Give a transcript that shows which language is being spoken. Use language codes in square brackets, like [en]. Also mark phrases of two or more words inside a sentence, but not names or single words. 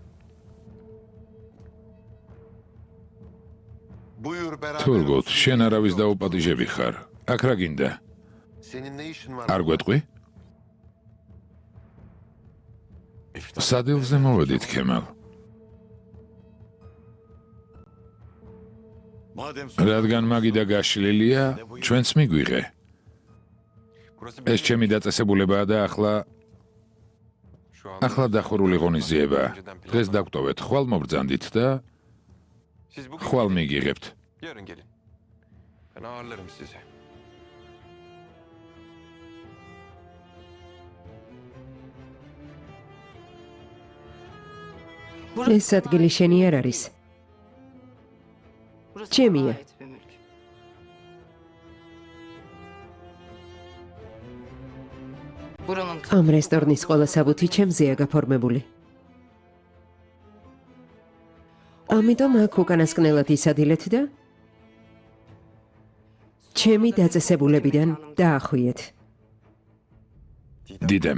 [tr] Buyur beraber. [ka] თურგოთ, შენ არავის დაუპატიჟები ხარ. აქ რა გინდა? [tr] Senin ne işin var? [ka] არ გვეტყვი? სადილზე მოვედით, ქემალ. [tr] Madem [ka] რადგან მაგიდა გაშლილია, ჩვენც მიგვიღე. [tr] burası [ka] ეს ჩემი დაწესებულებაა და ახლა დახურული ღონისძიებაა. დღეს დაგვტოვეთ, ხვალ მობრძანდით და [tr] Siz bugün [ka] ხვალ მიგიღებთ. [tr] yarın gelin. Ben ağırlarım sizi. [ka] ეს ადგილი შენი არ არის. [tr] Burası Cemile. bana ait bir mülk. Buranın [ka] ამ რესტორნის ყველა საბუთი ჩემზეა გაფორმებული. ამიტომ აქ უკანასკნელად ისადილეთ და ჩემი დაწესებულებიდან დაახვიეთ. დიდემ.